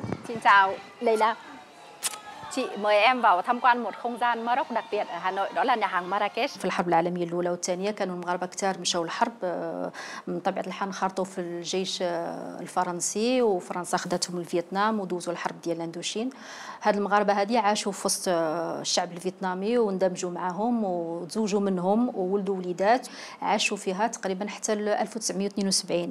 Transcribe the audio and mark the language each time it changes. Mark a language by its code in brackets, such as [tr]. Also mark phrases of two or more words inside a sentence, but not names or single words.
[vi] Xin chào, đây là chị mời em vào tham quan một không gian Maroc đặc biệt ở Hà Nội, đó là nhà hàng Marrakech. [ar] في الحرب العالمية الأولى والثانية كانوا المغاربة كتار مشاو الحرب، من طبيعة الحال انخرطوا في الجيش الفرنسي وفرنسا خدتهم لفيتنام ودوزوا الحرب ديال الاندوشين. هاد المغاربة هادي عاشوا في وسط الشعب الفيتنامي واندمجوا معهم وتزوجوا منهم وولدوا وليدات، عاشوا فيها تقريبا حتى 1972.